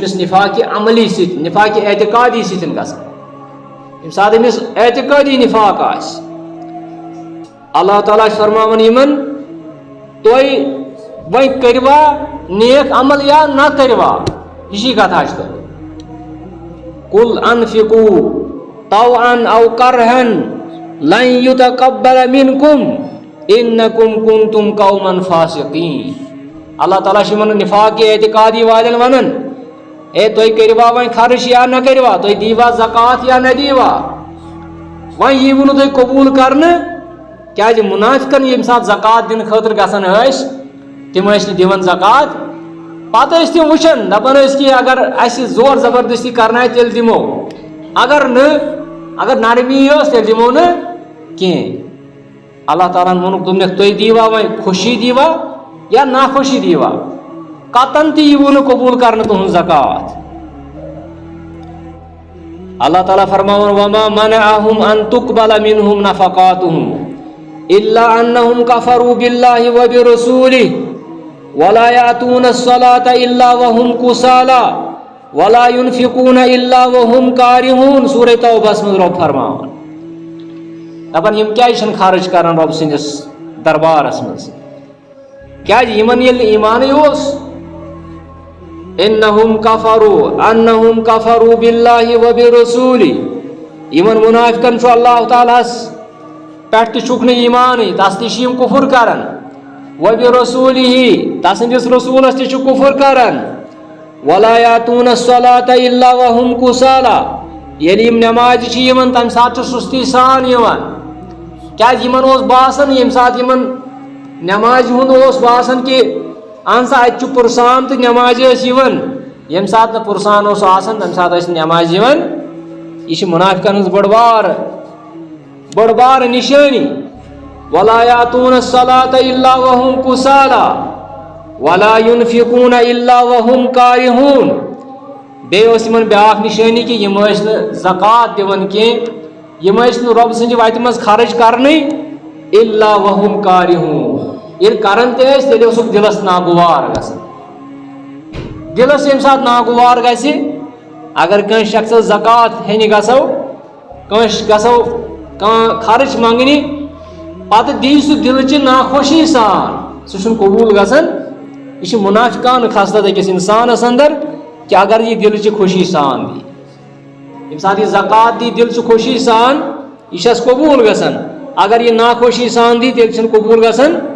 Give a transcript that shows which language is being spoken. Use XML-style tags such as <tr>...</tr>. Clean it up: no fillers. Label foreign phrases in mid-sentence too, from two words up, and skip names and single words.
<ks>أمِس نفاقِ عملی سۭتۍ نفاقِ اعتقادی سۭتۍ گژھان ییٚمہِ ساتہٕ أمِس اعتقادی نفاق آسہِ اللہ تعالیٰ چھُ فرماوان یمن تُہۍ وۄنۍ کٔروا نیک عمل یا نہ کٔروا یہِ کتھا چھِ تۄہہِ</ks> <ar>قل انفقوا طوعا او کرها لن يتقبل منكم انكم كنتم قوما</ar> <ks>فاسقين اللہ تعالیٰ چھُ یمن نفاق اعتقادی والٮ۪ن ونان اے تُہۍ کٔروا وۄنۍ خرچ یا نہ کٔروا تُہۍ دیوا زکات یا نہ دیوا وۄنۍ ییٖوٕ نہٕ تُہۍ قبوٗل کرنہٕ کیازِ منافقن ییٚمہِ ساتہٕ زکات دِنہٕ خٲطرٕ گژھان ٲسۍ تِم ٲسۍ نہٕ دِوان زکات پتہٕ ٲسۍ تِم وٕچھان دپان ٲسۍ کہ اگر اَسہِ زور زبردستی کرنایہِ تیٚلہِ دِمو اگر نرمی ٲس تیٚلہِ دِمو نہٕ کینٛہہ اللہ تعالیٰ ہن ووٚنُکھ دوٚپنکھ تُہۍ دیوا وۄنۍ خوشی دیوا یا ناخوشی دیوا قطن تہِ ییٖوٕ نہٕ قبوٗل کرنہٕ تُہنٛز زکات اللہ تعالیٰ فرماوان</ks> <ar>وما منعهم ان تقبل منهم نفقاتهم الا انهم كفروا بالله وبرسوله ولا يأتون الصلاة الا وهم كسالى ولا ينفقون الا وهم كارهون</ar> <ks>سورہ توبہ میں رب فرماوان دپان یم کیازِ چھنہٕ خرچ کران رب سٕنٛدِس دربارس منٛز کیازِ یمن ییٚلہِ ایمانٕے اوس</ks> <ar>انہم کفروا باللہ وبرسولہ</ar> <ks>یمن منافقن چھُ اللہ تعالیٰ ہس پٮ۪ٹھ تہِ چھُکھ نہٕ ایٖمانٕے تَس تہِ چھِ یِم کُفُر کران وَبِرَسوٗلِهِ تسٕنٛدِس رسوٗلس تہِ چھُ کُفُر کران</ks> <ar>وَلَا یَأْتُونَ الصَّلَاةَ إِلَّا وَهُمْ کُسَالَىٰ</ar> <ks>ییٚلہِ یِم نٮ۪مازِ چھِ یِوان تَمہِ ساتہٕ چھُ سُستی سان یِوان کیٛازِ یِمن اوس باسان ییٚمہِ ساتہٕ یِمن نٮ۪مازِ ہُنٛد اوس باسان کہِ اہن سا اَتہِ چھُ پُرسان تہٕ نٮ۪مازِ ٲسۍ یِوان ییٚمہِ ساتہٕ نہٕ پُرسان اوس آسان تَمہِ ساتہٕ ٲسۍ نٮ۪مازِ یِوان یہ چھِ منافقن ہٕنٛز بٔڑ بار نِشٲنی</ks> <ar>وَلَا یَأْتُونَ الصَّلَاةَ إِلَّا وَهُمْ کُسَالَىٰ وَلَا يُنفِقُونَ إِلَّا وَهُمْ کارِہوٗن</ar> <ks>بیٚیہِ ٲس یِمن بیٛاکھ نِشٲنی کہِ یِم ٲسۍ نہٕ زکات دِوان کینٛہہ یِم ٲسۍ نہٕ رۄبہٕ سٕنٛدِ وَتہِ منٛز خرٕچ کرنٕے</ks> <ar>إِلَّا وَهُمْ کارِہوٗن</ar> <ks>ییٚلہِ کران تہِ ٲسۍ تیٚلہِ اوسُکھ دِلس ناگوار گژھان دِلس ییٚمہِ ساتہٕ ناگوار گژھِ اگر کٲنٛسہِ شخصس زکات ہیٚنہِ گژھو کٲنٛسہِ گژھو کانٛہہ خرٕچ منٛگنہِ پتہٕ دی سُہ دِلچہِ ناخوشی سان سُہ چھُنہٕ قبوٗل گژھان یہ چھِ منافقانہٕ خصلت أکِس اِنسانس اندر کہ اگر یہ دِلچہِ خوشی سان دی ییٚمہِ ساتہٕ یہِ زکات دی دِلچہِ خوشی سان یہِ چھس قبوٗل گژھان اگر یہِ ناخوشی سان دی تیٚلہِ چھُنہٕ قبوٗل گژھان</ks>